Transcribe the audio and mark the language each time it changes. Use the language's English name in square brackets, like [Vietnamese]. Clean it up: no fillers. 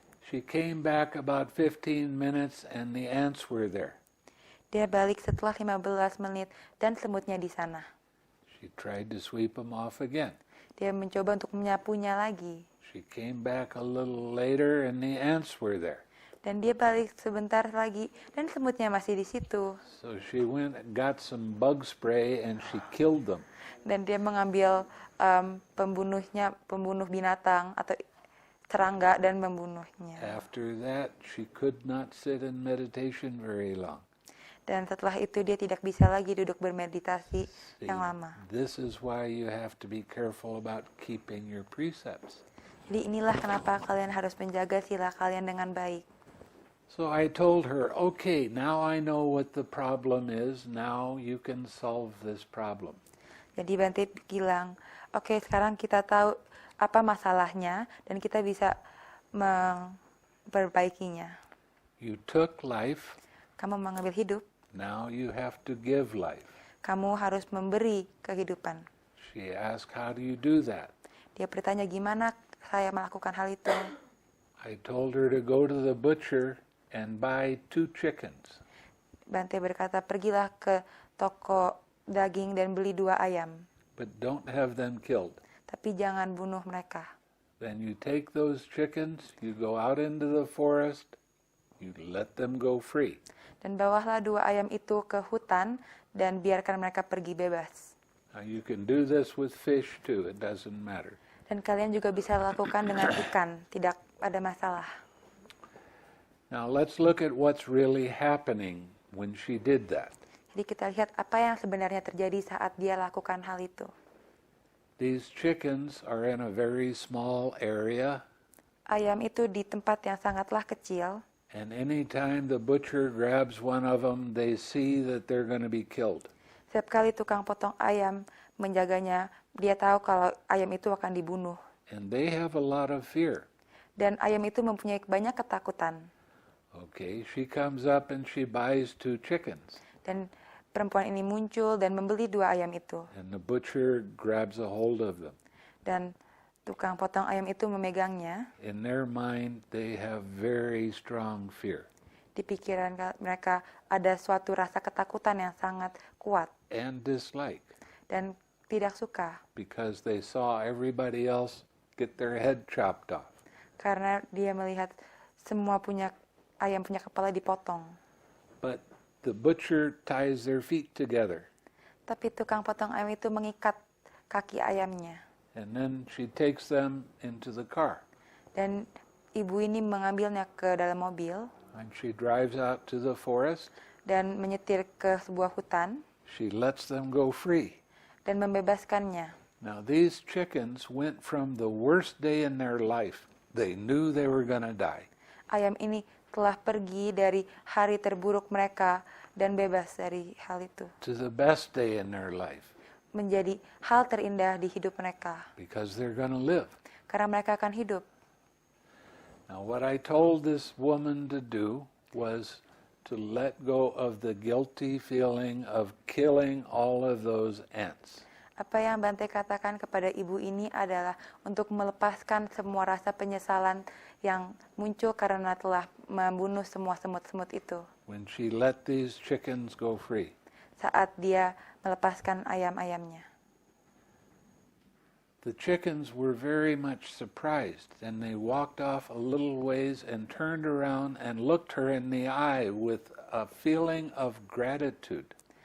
[English] She came back about 15 minutes and the ants were there. [Indonesian] Dia balik setelah 15 menit dan semutnya di sana. [English] She tried to sweep them off again. [Indonesian] Dia mencoba untuk menyapunya lagi. [English] She came back a little later and the ants were there. [Indonesian] Dan dia balik sebentar lagi dan semutnya masih di situ. [English] So she went and got some bug spray and she killed them. [Indonesian] Dan dia mengambil pembunuh binatang atau serangga dan membunuhnya. [English] After that, she could not sit in meditation very long. [Indonesian] Dan setelah itu dia tidak bisa lagi duduk bermeditasi [English] See, [Indonesian] yang lama. [English] this is why you have to be careful about keeping your precepts. [Indonesian] Jadi inilah kenapa kalian harus menjaga sila kalian dengan baik. [English] So I told her, okay, now I know what the problem is. Now you can solve this problem. [Indonesian] Jadi Bante bilang, oke, sekarang kita tahu apa masalahnya dan kita bisa memperbaikinya. [English] You took life, [Indonesian] Kamu mengambil hidup, [English] now you have to give life. [Indonesian] kamu harus memberi kehidupan. [English] She asked, how do you do that? [Indonesian] Dia bertanya, gimana saya melakukan hal itu? [English] I told her to go to the butcher and buy 2 chickens. [Indonesian] Bante berkata, pergilah ke toko daging dan beli 2 ayam. [English] but don't have them killed. [Indonesian] tapi jangan bunuh mereka. [English] Then you take those chickens, you go out into the forest, you let them go free. [Indonesian] Dan bawalah 2 ayam itu ke hutan dan biarkan mereka pergi bebas. [English] Now you can do this with fish too, it doesn't matter. [Indonesian] Dan kalian juga bisa lakukan dengan ikan, tidak ada masalah. [English] Now let's look at what's really happening when she did that. [Indonesian] Jadi kita lihat apa yang sebenarnya terjadi saat dia lakukan hal itu. [English] These chickens are in a very small area, [Indonesian] Ayam itu di tempat yang sangatlah kecil, [English] and anytime the butcher grabs one of them, they see that they're going to be killed. [Indonesian] setiap kali tukang potong ayam menjaganya, dia tahu kalau ayam itu akan dibunuh. [English] And they have a lot of fear. [Indonesian] Dan ayam itu mempunyai banyak ketakutan. [English] Okay, she comes up and she buys 2 chickens. [Indonesian] Dan perempuan ini muncul dan membeli 2 ayam itu. [English] And the butcher grabs a hold of them. [Indonesian] Dan tukang potong ayam itu memegangnya. [English] In their mind, they have very strong fear. [Indonesian] Di pikiran mereka ada suatu rasa ketakutan yang sangat kuat. [English] And dislike. [Indonesian] Dan tidak suka. [English] Because they saw everybody else get their head chopped off. [Indonesian] Karena dia melihat semua ayam punya kepala dipotong. [English] But the butcher ties their feet together. [Indonesian] Tapi tukang potong ayam itu mengikat kaki ayamnya. [English] And then she takes them into the car. [Indonesian] Dan ibu ini mengambilnya ke dalam mobil. [English] And she drives out to the forest. [Indonesian] Dan menyetir ke sebuah hutan. [English] She lets them go free. [Indonesian] Dan membebaskannya. [English] Now these chickens went from the worst day in their life. They knew they were going to die. [Indonesian] Ayam ini telah pergi dari hari terburuk mereka dan bebas dari hal itu. [English] To the best day in their life. [Indonesian] Menjadi hal terindah di hidup mereka. [English] Because they're going to live. [Indonesian] Karena mereka akan hidup. [English] Now what I told this woman to do was to let go of the guilty feeling of killing all of those ants. [Indonesian] Apa yang Bante katakan kepada ibu ini adalah untuk melepaskan semua rasa penyesalan yang muncul karena telah membunuh semua semut-semut itu. [English] When she let these chickens go free. [Indonesian] Saat dia melepaskan ayam-ayamnya. [English] The chickens were very much surprised, and they walked off a little ways and turned around and looked her in the eye with a feeling of gratitude.